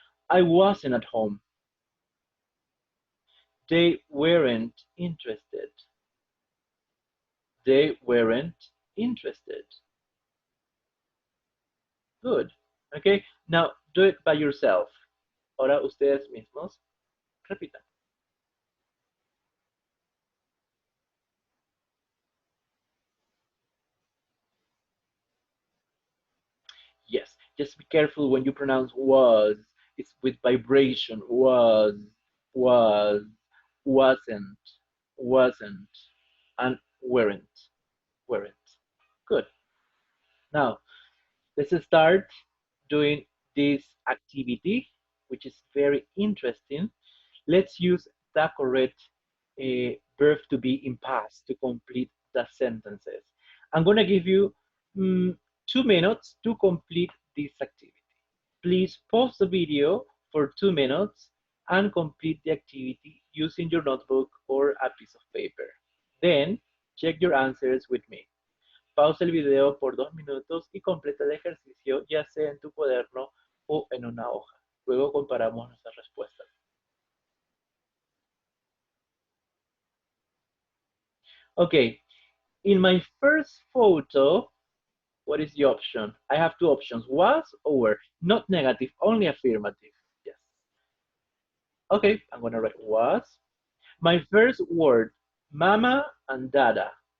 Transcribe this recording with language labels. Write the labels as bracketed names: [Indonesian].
[English] I wasn't at home. They weren't interested. They weren't interested. Good. Okay, now do it by yourself. [Spanish] Ahora ustedes mismos repitan. [English] Yes, just be careful when you pronounce was. It's with vibration. Was, wasn't, wasn't, and weren't. Good. Now, let's start doing this activity, which is very interesting. Let's use the correct verb to be in past to complete the sentences. I'm going to give you 2 minutes to complete this activity. Please pause the video for 2 minutes and complete the activity using your notebook or a piece of paper. Then check your answers with me. [Spanish] Pausa el video por 2 minutos y completa el ejercicio ya sea en tu cuaderno o en una hoja. Luego comparamos nuestras respuestas. [English] Okay, in my first photo, what is the option? I have 2 options, was or were. Not negative, only affirmative. Yes. Okay, I'm gonna write was. My first word, mama and dada.